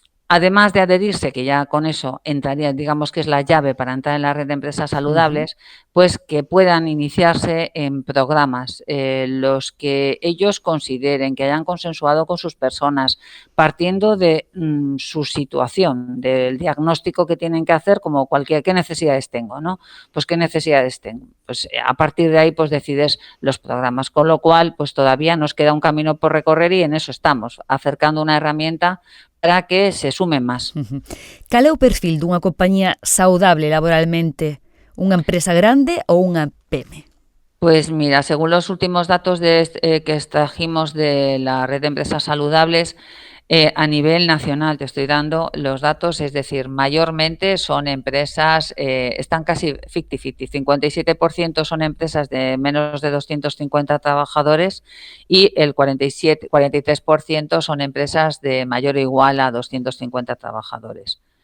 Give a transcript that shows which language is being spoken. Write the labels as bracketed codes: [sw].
[es] además de adherirse, que ya con eso entraría, digamos que es la llave para entrar en la red de empresas saludables, pues que puedan iniciarse en programas, los que ellos consideren, que hayan consensuado con sus personas, partiendo de su situación, del diagnóstico que tienen que hacer, como cualquier, ¿qué necesidades tengo?, ¿no? Pues qué necesidades tengo. Pues a partir de ahí pues decides los programas, con lo cual pues todavía nos queda un camino por recorrer y en eso estamos, acercando una herramienta para que se sumen más. [gl] Cal é o perfil dunha compañía saudable laboralmente? Unha empresa grande ou unha PEME? [es] Pues mira, según los últimos datos que extrajimos de la red de empresas saludables, a nivel nacional te estoy dando los datos, es decir, mayormente son empresas, están casi 50-50, 57% son empresas de menos de 250 trabajadores y el 43% son empresas de mayor o igual a 250 trabajadores.